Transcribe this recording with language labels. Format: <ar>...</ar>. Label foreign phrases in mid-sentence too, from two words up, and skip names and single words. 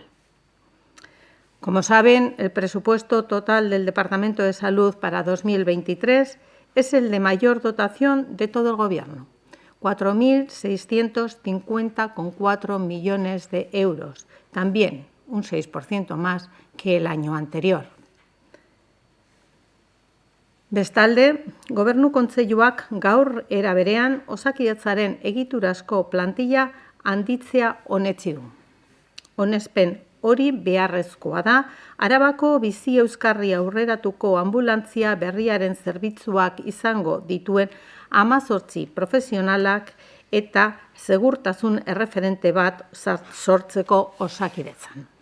<es>Como saben, el presupuesto total del Departamento de Salud para 2023 es el de mayor dotación de todo el Gobierno, 4.650,4 millones de euros, también un 6% más que el año anterior.</es> <eu>Bestalde, Gobernu Kontseiluak gaur era berean Osakidetzaren egiturazko plantilla handitzea onetsi du. Onespen hori beharrezkoa da, Arabako bizi euskarri aurreratuko anbulantzia berriaren zerbitzuak izango dituen 18 profesionalak eta segurtasun erreferente bat sortzeko Osakidetzan.</eu>